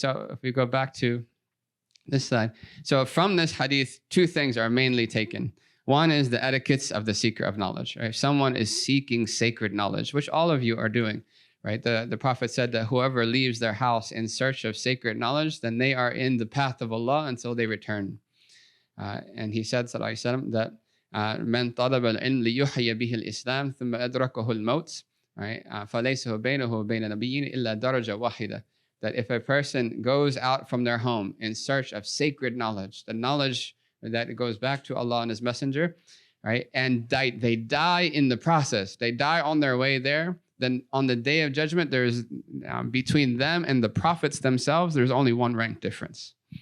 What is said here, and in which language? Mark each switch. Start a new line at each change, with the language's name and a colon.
English: So if we go back to this side. So from this hadith, two things are mainly taken. One is the etiquettes of the seeker of knowledge. Right? If someone is seeking sacred knowledge, which all of you are doing, right? The Prophet said that whoever leaves their house in search of sacred knowledge, then they are in the path of Allah until they return. And he said, sallallahu alaihi wasallam, that
Arabic: من طلب العلم ليحيي به الإسلام ثم أدركه الموت,
English: right?
Arabic: فليس بينه وبين نبي إلا درجة واحدة.
English: That if a person goes out from their home in search of sacred knowledge, the knowledge that goes back to Allah and His Messenger, right? And they die in the process. They die on their way there. Then on the day of judgment, there's between them and the prophets themselves, there's only one rank difference.